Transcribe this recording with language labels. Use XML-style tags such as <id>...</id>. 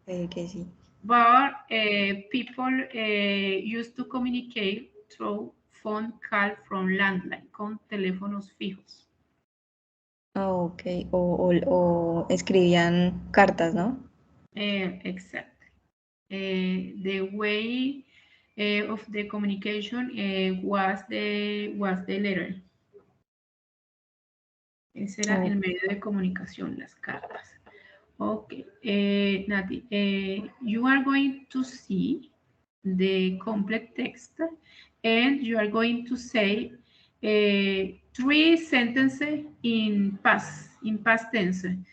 <es>okay, sí.</es> <en>But people used to communicate through phone call from landline,</en> <es>con teléfonos fijos. Okay, o escribían cartas, ¿no?</es> <en>Exactly. The way of the communication was the letter.</en> <es>Ese era el medio de comunicación, las cartas.</es> <en>Okay, Nati, you are going to see the complete text and you are going to say 3 sentences in past tense.</en>